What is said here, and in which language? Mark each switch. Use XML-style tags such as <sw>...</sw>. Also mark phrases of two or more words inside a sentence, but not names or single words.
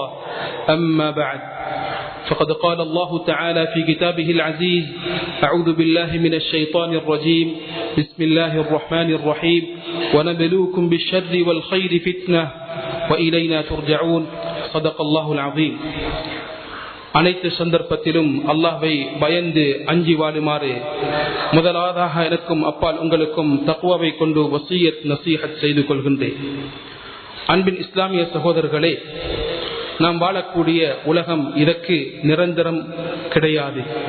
<ar>أما بعد، فقد قال الله تعالى في كتابه العزيز: أعوذ بالله من الشيطان الرجيم، بسم الله الرحمن الرحيم، ونبلوكم بالشر والخير فتنة وإلينا ترجعون. صدق الله العظيم.</ar> <ta>அனைத்து சந்தர்ப்பத்திலும் அல்லாஹ்வை பயந்து அஞ்சி வாழுமாறு முதலாவதாக எனக்கும் அப்பால் உங்களுக்கும் தக்வாவை கொண்டு</ta> <ar>وصية نصيحة</ar> <ta>செய்து கொள்கின்றேன். அன்பின் இஸ்லாமிய சகோதரர்களே, நாம் வாழக்கூடிய உலகம் இதற்கு நிரந்தரம் கிடையாது.</ta>